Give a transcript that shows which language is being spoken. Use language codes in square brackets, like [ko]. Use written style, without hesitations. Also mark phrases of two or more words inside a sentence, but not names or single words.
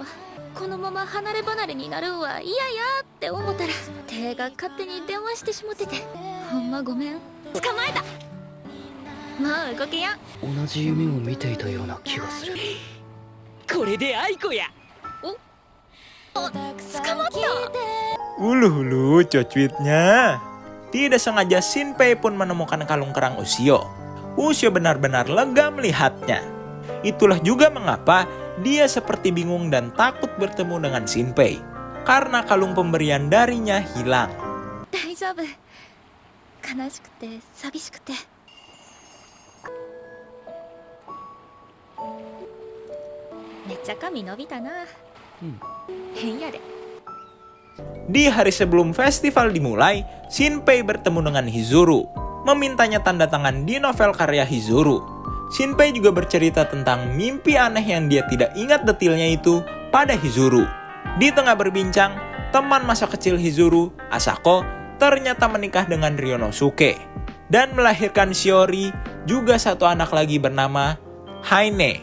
[ja] このまま離れ離れになるんは嫌やって思ったら手が勝手に電話してしもてて、ほんまごめん。捕まえた。もう動けやん。同じ夢を見ていたような気がする。これで愛子や。捕まった。 Ulu cuitnya. [id] Tidak sengaja Shinpei pun menemukan kalung kerang Ushio. Ushio benar-benar lega melihatnya. Itulah juga mengapa dia seperti bingung dan takut bertemu dengan Shinpei. Karena kalung pemberian darinya hilang. [ja] 大丈夫。悲しくて寂しくて。めっちゃ髪伸びたな。変やで。 [id] Di hari sebelum festival dimulai, Shinpei bertemu dengan Hizuru, memintanya tanda tangan di novel karya Hizuru. Shinpei juga bercerita tentang mimpi aneh yang dia tidak ingat detailnya itu pada Hizuru. Di tengah berbincang, teman masa kecil Hizuru, Asako, ternyata menikah dengan Ryonosuke dan melahirkan Shiori, juga satu anak lagi bernama Haine.